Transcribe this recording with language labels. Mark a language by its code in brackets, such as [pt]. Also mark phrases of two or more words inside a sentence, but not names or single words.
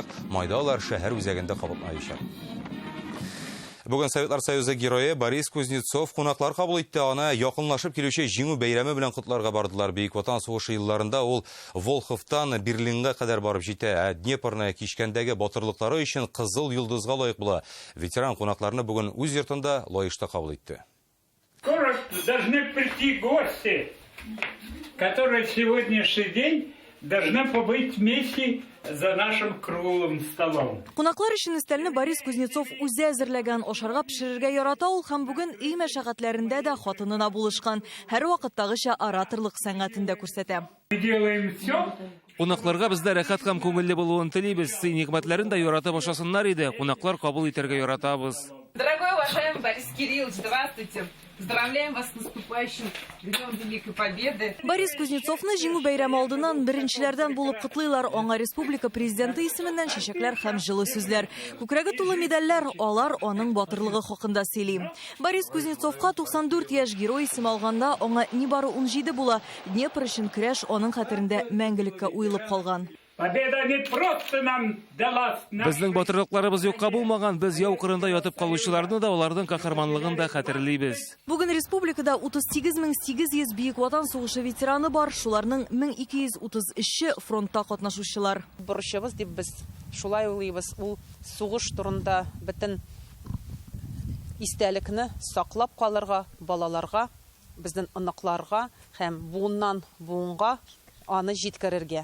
[tt] Майдалар шәһәр үзәгендә кабатнаячак. Бүген Советлар Союзы герое Борис Кузнецов кунаклар кабул итте. Аны якынлашып килүче җиңү бәйрәме белән котларга бардылар. Бөек Ватан сугышы елларында ул Волховтан Берлинга кадәр барып җитә. Днепрны кичкәндәге батырлыклары өчен Кызыл йолдызга лаек була. Ветеран кунакларны бүген үз йортында лаешта кабул итте. [ru] Скоро должны прийти гости, которые в сегодняшний день должны побыть вместе за нашим круглым столом. [tt] Кунаклар өчен өстәлне Борис Кузнецов үзе әзерләгән, ашарга пешерергә ярата ул һәм бүген өй мәшәкатьләрендә дә хатынына булышкан. Һәр вакыттагыча ораторлык сәнгатен дә күрсәтә. [ru] Мы делаем все. [tt] Кунакларга бездә рәхәт һәм күңелле булуын телибез. Сый-нигъмәтләрен дә яратып ашасыннар иде. Кунаклар кабул итәргә яратабыз. [ru] Дорогой уважаемый Борис Кириллович, здравствуйте. Поздравляем вас с наступающим Днем Великой Победы. [tt] Борис Кузнецовны җиңү бәйрәме алдыннан беренчеләрдән булып котлыйлар. Аңа республика президенты исеменнән чәчәкләр һәм җылы сүзләр. Күкрәге тулы медальләр, алар аның батырлыгы хакында сөйли. Борис Кузнецовка 94 яшь герой исем алганда аңа нибары 17 була. Днепр өчен көрәш аның хәтерендә мәңгелеккә уелып калган. [ru] Победа не просто нам далась. [tt] Безнең батырлыкларыбыз юкка булмаган, без яу кырында ятып калучыларны да, аларның каһарманлыгын да хәтерлибез. Бүген республикада 38800 Бөек Ватан сугышы ветераны бар, шуларның 1233-е фронтта катнашучылар. Бурычыбыз дип без шулай уйлыйбыз. Ул сугыш турында бөтен истәлекне саклап калырга, балаларга, безнең оныкларга һәм буыннан буынга аны җиткерергә.